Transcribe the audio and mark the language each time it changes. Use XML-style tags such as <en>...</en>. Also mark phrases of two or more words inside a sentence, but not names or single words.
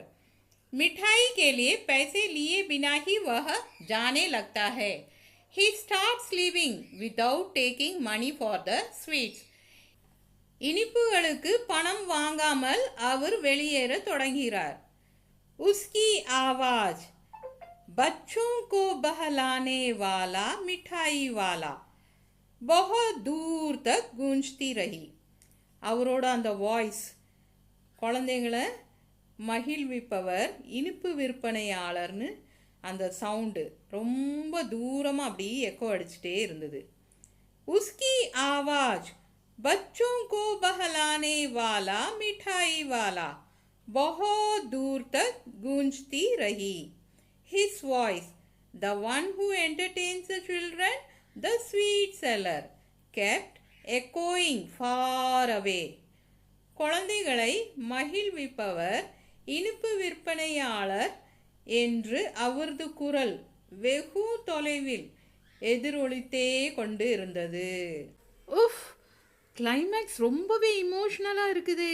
<hi>मिठाई के लिए पैसे लिए बिना ही वह जाने लगता है.</hi> <en>He starts leaving without taking money for the sweets.</en> <ta>இனிப்புகளுக்கு பணம் வாங்காமல் அவர் வெளியேற தொடங்குகிறார்.</ta> <hi>उसकी आवाज़ बच्चों को बहलाने वाला मिठाई वाला बहुत दूर तक गूंजती रही.</hi> <ta>அவரோட அந்த வாய்ஸ் குழந்தைங்களை மகிழ்விப்பவர் இனிப்பு விற்பனையாளர்னு அந்த சவுண்டு ரொம்ப தூரமாக அப்படியே எக்கோ அடிச்சுட்டே இருந்தது.</ta> <hi>उसकी आवाज़ बच्चों को बहलाने वाला मिठाई वाला बहुत दूर तक गूंजती रही.</hi> <en>His voice, the one who entertains the children, the sweet seller, kept echoing far away.</en> <ta>குழந்தைகளை மகிழ்விப்பவர் இனிப்பு விற்பனையாளர் என்று அவரது குரல் வெகு தொலைவில் எதிரொலித்தே கொண்டு இருந்தது. உஃப், கிளைமேக்ஸ் ரொம்பவே இமோஷ்னலாக இருக்குதே.</ta>